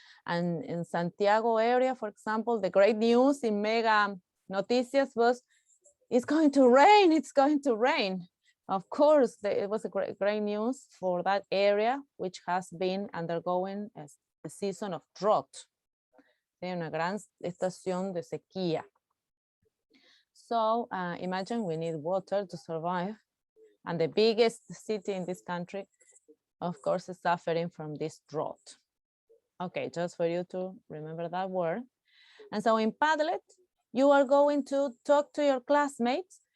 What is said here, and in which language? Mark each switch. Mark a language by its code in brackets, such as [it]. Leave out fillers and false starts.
[en] And in Santiago area, for example, the great news in Mega Noticias was, it's going to rain, it's going to rain. Of course, it was a great news for that area, which has been undergoing a season of drought. [es] Una gran estación de sequía. [en] So imagine we need water to survive. And the biggest city in this country, of course, is suffering from this drought. Okay, just for you to remember that word. And so in Padlet, you are going to talk to your classmates.